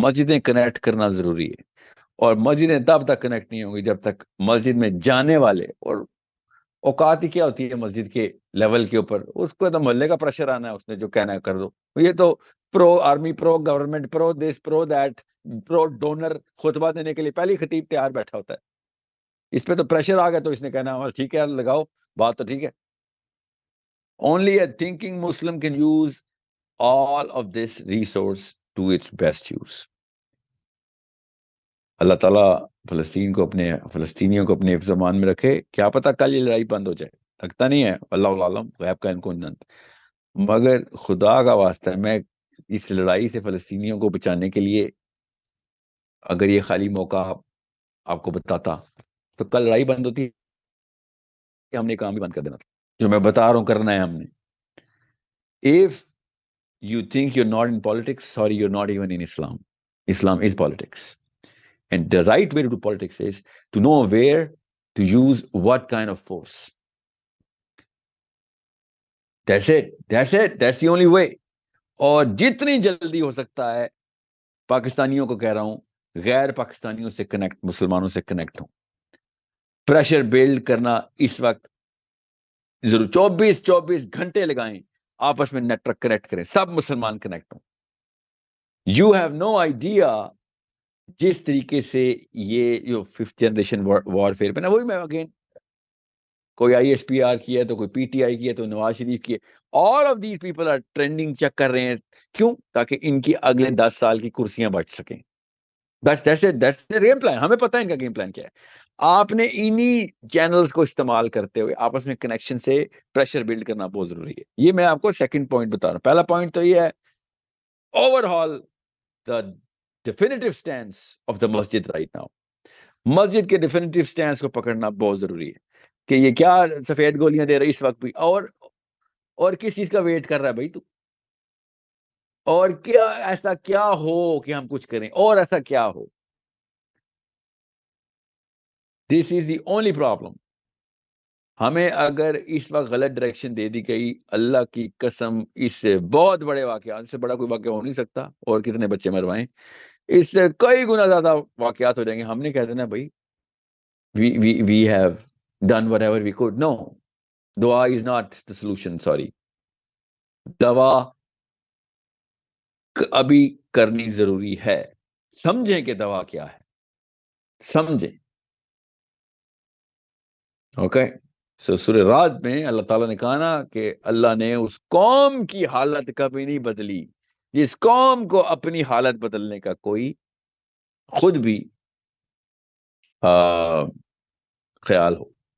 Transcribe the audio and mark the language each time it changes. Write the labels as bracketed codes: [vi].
[ur] مسجدیں کنیکٹ کرنا ضروری ہے، اور مسجدیں تب تک کنیکٹ نہیں ہوں گی جب تک مسجد میں جانے والے، اور اوقات ہی کیا ہوتی ہے مسجد کے لیول کے اوپر، اس کو تو محلے کا پریشر آنا ہے، اس نے جو کہنا ہے کر دو. یہ تو پرو army, pro government, pro this, pro that, pro donor خطبہ دینے کے لیے پہلی خطیب تیار بیٹھا ہوتا ہے. اس پہ تو پریشر آ گیا تو اس نے کہنا ٹھیک ہے لگاؤ بات تو ٹھیک ہے. [en] Only a thinking Muslim can use all of this resource to its best use. [ur] اللہ تعالیٰ فلسطینیوں کو اپنے حفظ و امان میں رکھے. کیا پتہ کل یہ لڑائی بند ہو جائے، لگتا نہیں ہے، اللہ عالم، غیب کا ان کو جانتا. مگر خدا کا واسطہ ہے، میں اس لڑائی سے فلسطینیوں کو بچانے کے لیے اگر یہ خالی موقع آپ کو بتاتا تو کل لڑائی بند ہوتی، ہم نے کام بھی بند کر دینا تھا جو میں بتا رہا ہوں کرنا ہے ہم نے. [en] If you think you're not in politics, sorry, you're not even in Islam. Islam is politics. And the right way to do politics is to know where to use what kind of force. That's it. That's it. That's the only way. [ur] اور جتنی جلدی ہو سکتا ہے پاکستانیوں کو کہہ رہا ہوں، غیر پاکستانیوں سے کنیکٹ، مسلمانوں سے کنیکٹ ہوں. پریشر بلڈ کرنا اس وقت ضرور 24 گھنٹے لگائیں، آپس میں نیٹ ورک کنیکٹ کریں، سب مسلمان کنیکٹ ہوں. [en] you have no idea [ur] جس طریقے سے یہ جو 5th جنریشن وارفیئر پہ نا، وہی میں اگین، کوئی آئی ایس پی آر کی ہے تو کوئی پی ٹی آئی کی ہے تو نواز شریف کی ہے. [en] All of these people are trending check کر رہے ہیں. [ur] کیوں؟ تاکہ ان کی اگلے 10 سال کی کرسیاں بچ سکیں. [en] That's the game plan. [ur] ہمیں پتہ ہے ان کا گیم پلان کیا ہے. آپ نے انہی چینلز کو استعمال کرتے ہوئے آپس میں کنیکشن سے پریشر بلڈ کرنا بہت ضروری ہے. یہ میں آپ کو سیکنڈ پوائنٹ بتا رہا ہوں. پہلا پوائنٹ تو یہ ہے [en] Overall the definitive stance of the masjid right now. [ur] مسجد کے [en] definitive stance [ur] کو پکڑنا بہت ضروری ہے کہ یہ کیا سفید گولیاں دے رہی اس وقت بھی، اور کس چیز کا ویٹ کر رہا ہے بھائی تو، اور کیا ایسا کیا ہو کہ ہم کچھ کریں، اور ایسا کیا ہو. [en] This is the only problem. [ur] ہمیں اگر اس وقت غلط ڈائریکشن دے دی گئی، اللہ کی قسم اس سے بہت بڑے واقعات، اس سے بڑا کوئی واقعہ ہو نہیں سکتا. اور کتنے بچے مروائیں، اس سے کئی گنا زیادہ واقعات ہو جائیں گے. ہم نے کہہ دینا بھائی [en] we have done whatever we could. No, دعا is not the solution. [ur] Sorry, دوا ابھی کرنی ضروری ہے. سمجھیں کہ دوا کیا ہے، سمجھیں. اوکے. سو سورہ رعد میں اللہ تعالیٰ نے کہا نا کہ اللہ نے اس قوم کی حالت کبھی نہیں بدلی جس قوم کو اپنی حالت بدلنے کا کوئی خود بھی خیال ہو.